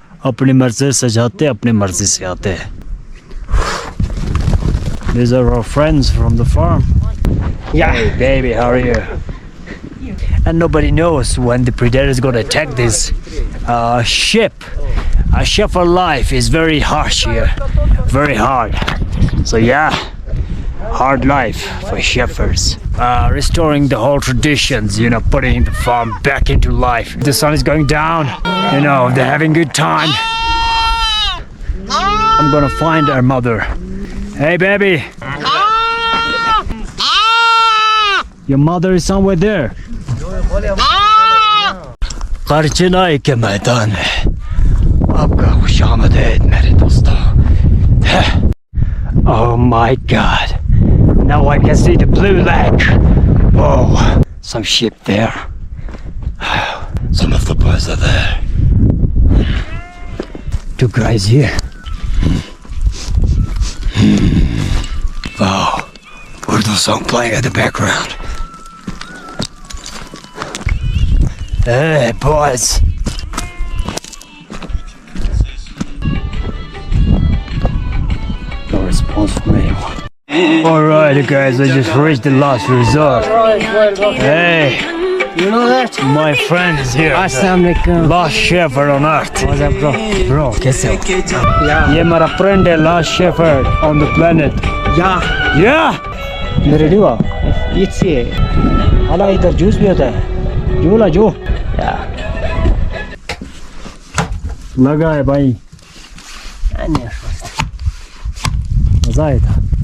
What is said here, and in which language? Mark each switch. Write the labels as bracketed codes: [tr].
[hi] अपनी मर्जी से जाते अपनी मर्जी से आते. [en] These are our friends from the farm. Yeah. Hey baby, how are you? And nobody knows when the predator is gonna attack this ship. A shepherd life is very harsh here, very hard. So yeah, hard life for shepherds. Restoring the whole traditions, you know, putting the farm back into life. The sun is going down, you know, they're having good time. I'm gonna find our mother. Hey baby, your mother is somewhere there. [hi] खर्चनाई के मैदान में आपका खुशामदीद मेरे दोस्तों. [en] Oh my God! Now I can see the blue lake. Oh, some sheep there. Some of the boys are there. Two guys here. Wow, Urdu song playing at the background. Hey boys. No response from anyone. Alright guys, I just reached the last resort. Hey, You know that? my friend is here. Assalamualaikum. Last shepherd on earth. What's up, bro? [hi] Bro, कैसे हो? [en] Yeah. [hi] ये मेरा [en] friend है, last shepherd on the planet. Yeah. Yeah. [hi] ये ready हुआ? [en] It's here. [hi] हाला इधर juice भी होता है. जो ला जो. [en] Yeah. [hi] लगा है भाई. मजा आया था.